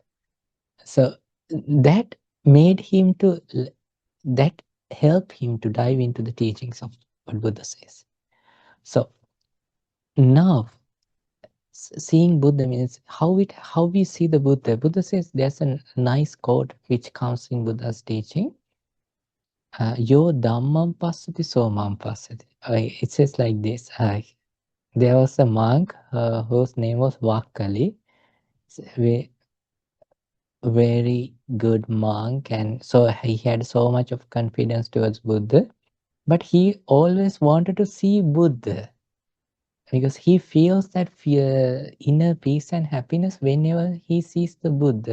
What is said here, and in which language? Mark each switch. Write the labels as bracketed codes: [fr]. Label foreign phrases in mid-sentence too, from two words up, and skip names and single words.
[en] So that made him that helped him to dive into the teachings of what Buddha says. So now seeing Buddha means how we see the Buddha. Buddha says, there's a nice quote which comes in Buddha's teaching. [pi] Yo dhammam passati so mam passati. [en] It says like this. There was a monk whose name was Vakali. Very good monk, and so he had so much of confidence towards Buddha, but he always wanted to see Buddha, because he feels that inner peace and happiness whenever he sees the Buddha.